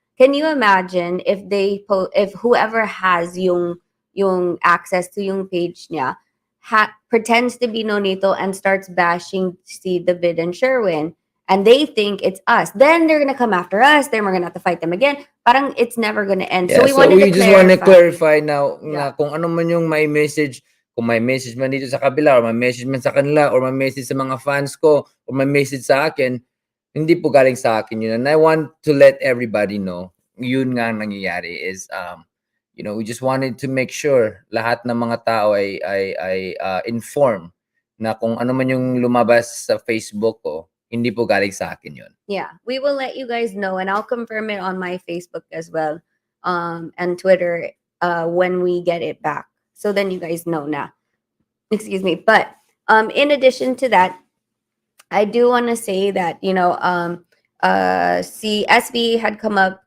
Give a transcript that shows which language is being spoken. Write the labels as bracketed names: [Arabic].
[English] Can you imagine if if whoever has yung access to [Filipino] yung page niya [English] pretends to be Nonito and starts bashing si David and Sherwin, and they think it's us, then they're gonna come after us. Then we're gonna have to fight them again. Parang it's never gonna end. Yeah, So we wanted to just want to clarify now Yeah. [Filipino] na kung ano man yung may message, kung may message man dito sa kabila or may message man sa kanila or may message sa mga fans ko or may message sa akin, hindi po galing sa akin yun. [English] And I want to let everybody know, [Filipino] yun nga ang nangyayari is, [English] we just wanted to make sure [Filipino] lahat ng mga tao ay inform na kung ano man yung lumabas sa Facebook ko, hindi po galing sa akin yun. [English] Yeah, we will let you guys know, and I'll confirm it on my Facebook as well, and Twitter, when we get it back. So then you guys know now. Excuse me. But in addition to that, I do want to say that CSB had come up.